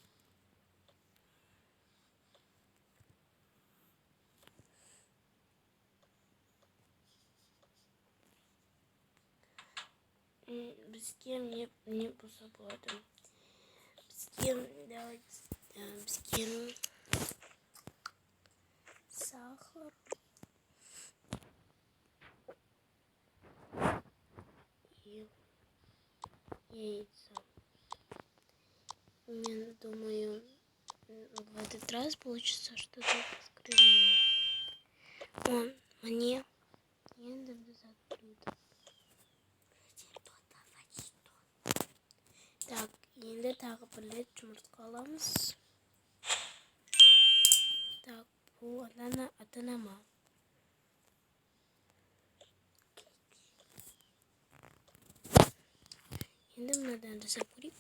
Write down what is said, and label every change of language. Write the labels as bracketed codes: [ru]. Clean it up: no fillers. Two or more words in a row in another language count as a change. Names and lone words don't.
[kk] Бізге не болса болады. Бізге сахар. [ru] И яйца. Я думаю, в этот раз получится что-то скрытное. [kk] Мне енді біз открыто. Так, енді тағы бір рет жұмыртқа аламыз. Так, бұл ата-анама. Енді мынадан жасап көрейік.